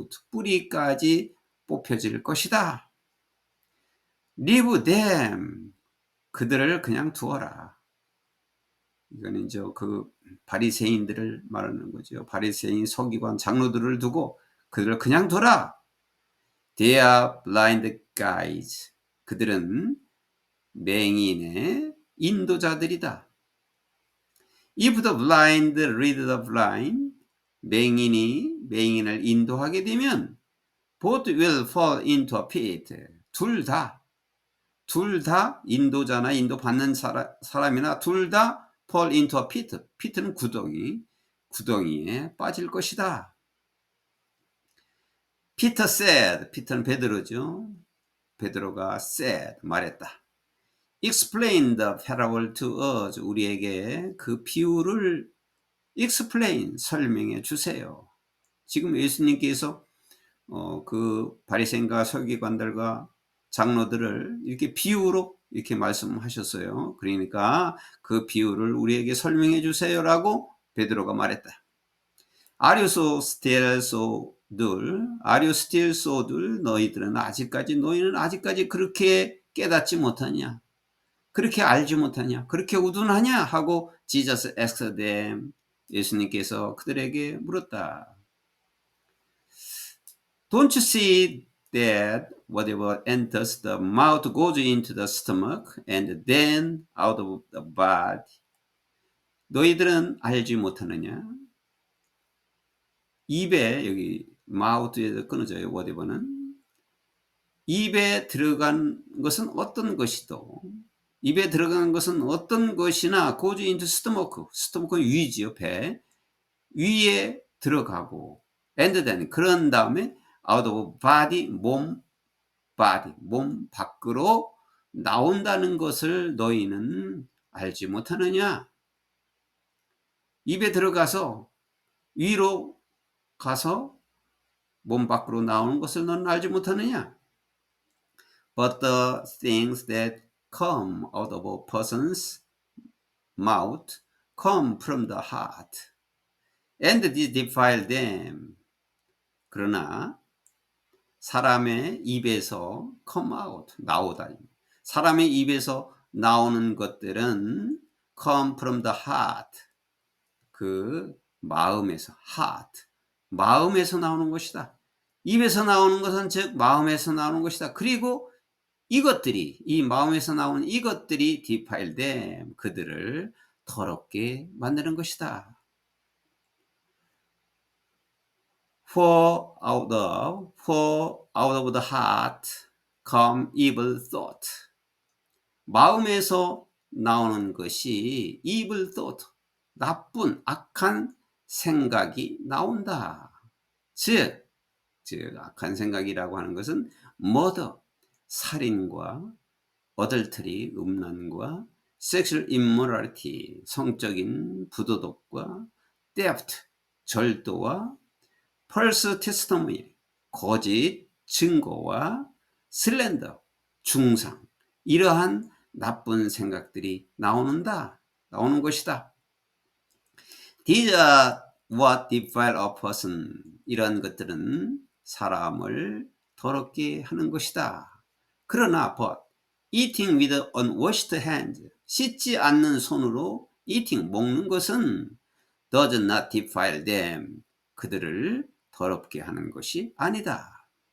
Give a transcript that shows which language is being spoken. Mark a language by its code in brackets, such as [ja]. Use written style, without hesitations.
[ko] 뿌리까지 뽑혀질 것이다. [en] Leave them. [ko] 그들을 그냥 두어라. 이거는 이제 그 바리새인들을 말하는 거죠. 바리새인 서기관 장로들을 두고 그들을 그냥 둬라. [en] They are blind guides. [ko] 그들은 맹인의 인도자들이다. [en] If the blind lead the blind, [ko] 맹인을 인도하게 되면 [en] both will fall into a pit. [ko] 둘 다 인도자나 인도받는 사람이나 둘 다 [en] fall into a pit. [ko] pit는 구덩이에 빠질 것이다. [en] Peter said, [ko] 피터는 베드로죠. 베드로가 [en] said, [ko] 말했다. [en] Explain the parable to us. [ko] 우리에게 그 비유를 explain, 설명해 주세요. 지금 예수님께서 그 바리새인과 서기관들과 장로들을 이렇게 비유로 이렇게 말씀하셨어요. 그러니까 그 비유를 우리에게 설명해 주세요라고 베드로가 말했다. [en] Are you still so dull? Are you still so dull? [ko] 너희는 아직까지 그렇게 깨닫지 못하냐? 그렇게 알지 못하냐? 그렇게 우둔하냐? 하고 [en] Jesus asked them. [ko] 예수님께서 그들에게 물었다. [en] Don't you see that whatever enters the mouth goes into the stomach and then out of the body? [ko] 너희들은 알지 못하느냐? 입에 여기 mouth에서 끊어져요. whatever는 입에 들어간 것은 어떤 것이도 입에 들어간 것은 어떤 것이나 [en] goes into stomach, [ko] stomach는 위지요. 배 위에 들어가고 [en] and then [ko] 그런 다음에 [en] out of body [ko] 몸 밖으로 나온다는 것을 너희는 알지 못하느냐? 입에 들어가서 위로 가서 몸 밖으로 나오는 것을 너는 알지 못하느냐? [en] But the things that come out of a person's mouth come from the heart, and these defile them. [ko] 그러나 사람의 입에서 [en] come out, [ko] 나오다. 사람의 입에서 나오는 것들은 [en] come from the heart, [ko] 그 마음에서, heart, 마음에서 나오는 것이다. 입에서 나오는 것은 즉 마음에서 나오는 것이다. 그리고 이 마음에서 나오는 이것들이 [en] defile them, [ko] 그들을 더럽게 만드는 것이다. [en] For out of the heart come evil thought. [ko] 마음에서 나오는 것이 [en] evil thought, [ko] 나쁜 악한 생각이 나온다. 즉 악한 생각이라고 하는 것은 murder, 살인과 adultery, 음란과 sexual immorality, 성적인 부도덕과 theft, 절도와 false testimony, 거짓 증거와 slander, 중상, 이러한 나쁜 생각들이 나오는 것이다. [en] These are what defile a person. [ko] 이런 것들은 사람을 더럽게 하는 것이다. 그러나 [en] but eating with unwashed hands, [ko] 씻지 않는 손으로 [en] eating, [ko] 먹는 것은 [en] does not defile them, [ko] 그들을 더럽게 하는 것이 아니다.